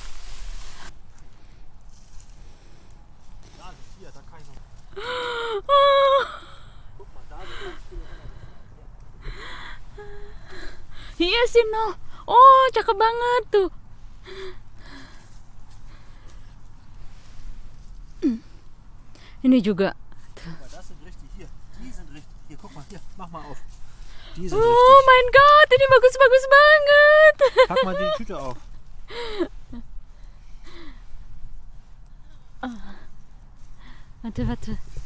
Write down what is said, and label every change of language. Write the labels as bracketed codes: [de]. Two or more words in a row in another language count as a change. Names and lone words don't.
[id] Iya sih no. Oh, cakep banget tuh. Ini juga. [de] Das sind richtig hier. Die sind richtig. Hier, guck mal hier. Mach mal auf. Die sind Oh richtig. mein Gott, [id] ini bagus-bagus banget. [de] Pack mal die Tüte auf. Warte, warte.